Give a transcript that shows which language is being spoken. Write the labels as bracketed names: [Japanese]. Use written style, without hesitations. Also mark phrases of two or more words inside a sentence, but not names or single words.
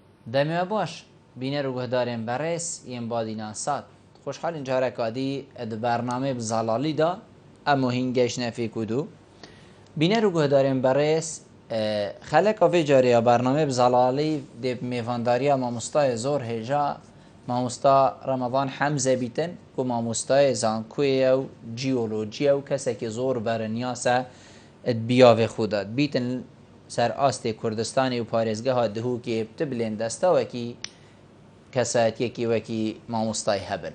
[Kurdish] دەمێ باش بینەر و گوهدارێن بەڕێز ئێم بادینان سات خۆشحالین جارێکادی بەرنامەی بزاڵالیدا ئەمە هینگەش نەفێک و دوو بینەر و گوهدارێن بەڕێز خەلەکە vê carê بەرنامەی بزاڵالی دێ mêvandariya mamostayê zor hêja mamosta Remezan Hemze bîtin ku mamostayê zankuyê û cîolojiya û kesekî zor bereniya biyavê xwe da bîtin ser astê Kurdistanê û parêzgeha dihûkê ti bilên desta wekî kesayetiyekî wekî mamostayê hebin.